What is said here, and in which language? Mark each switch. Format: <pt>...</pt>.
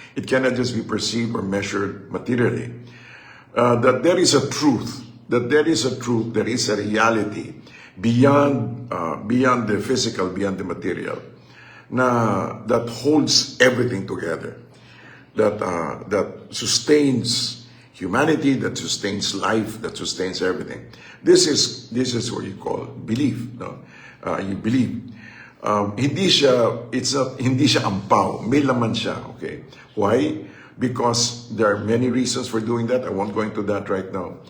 <en>It cannot just be perceived or measured materially. That there is a truth, there is a reality beyond the physical, beyond the material, that holds everything together, that sustains humanity, that sustains life, that sustains everything. This is what you call belief. No, you believe.</en> <tl>Hindi siya ampaw, may laman siya.</tl> <en>Okay, why? Because there are many reasons for doing that. I won't go into that right now.</en>